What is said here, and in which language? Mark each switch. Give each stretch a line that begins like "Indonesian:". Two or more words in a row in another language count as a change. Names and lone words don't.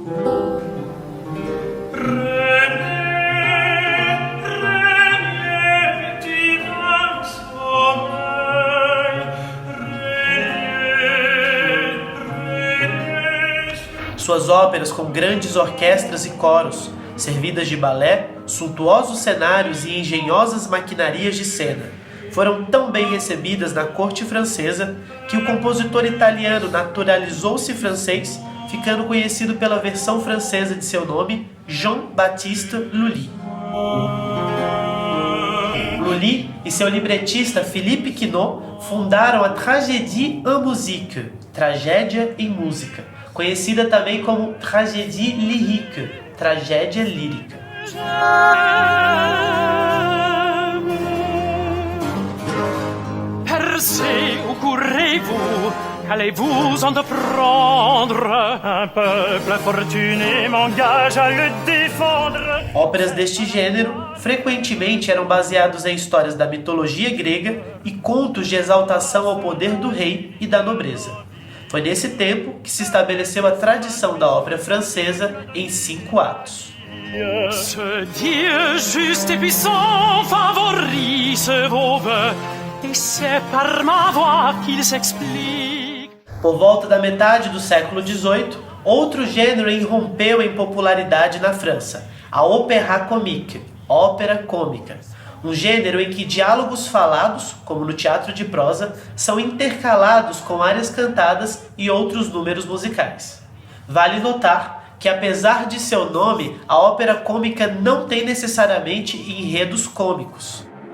Portuguese: Suas óperas com grandes orquestras e coros, servidas de balé, suntuosos cenários e engenhosas maquinarias de cena, foram tão bem recebidas na corte francesa que o compositor italiano naturalizou-se francês, ficando conhecido pela versão francesa de seu nome, Jean-Baptiste Lully. Lully e seu libretista Philippe Quinault fundaram a
French: Tragédie en musique,
Portuguese: tragédia em música, conhecida também como
French: Tragédie lyrique,
Portuguese: tragédia lírica.
French: Persée, où courez-vous? Qu'allez-vous entreprendre? Un peuple fortuné m'engage à le défendre.
Portuguese: Óperas deste gênero frequentemente eram baseadas em histórias da mitologia grega e contos de exaltação ao poder do rei e da nobreza. Foi nesse tempo que se estabeleceu a tradição da ópera francesa em 5 atos.
French: Ce Dieu juste et puissant favori se vauve, et c'est par ma voix qu'il s'explique.
Portuguese: Por volta da metade do século XVIII, outro gênero irrompeu em popularidade na França, a
French: opéra comique,
Portuguese: ópera cômica. Um gênero em que diálogos falados, como no teatro de prosa, são intercalados com áreas cantadas e outros números musicais. Vale notar que, apesar de seu nome, a ópera cômica não tem necessariamente enredos cômicos.